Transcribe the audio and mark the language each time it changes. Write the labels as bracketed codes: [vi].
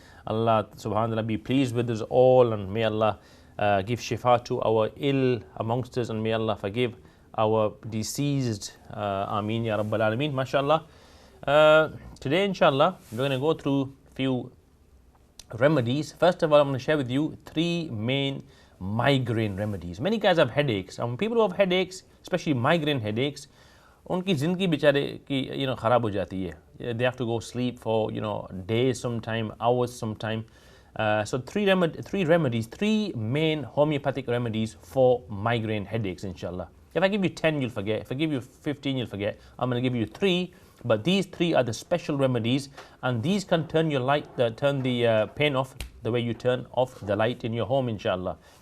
[en] Allah subhanahu wa ta'ala be pleased with us all, and may Allah give shifa to our ill amongst us, and may Allah forgive our deceased. Ameen ya Rabbal Alameen. MashaAllah. Today, inshallah, we're going to go through a few remedies. First of all, I'm going to share with you 3 main migraine remedies. Many guys have headaches. People who have headaches, especially migraine headaches, [hi] उनकी ज़िंदगी बेचारे की ख़राब हो जाती है. [en] They have to go sleep for days sometime, hours sometime. So 3 remedies, 3 main homeopathic remedies for migraine headaches, inshallah. If I give you 10, you'll forget. If I give you 15, you'll forget. I'm going to give you 3, but these 3 are the special remedies, and these can turn your light, turn the pain off the way you turn off the light in your home, inshallah.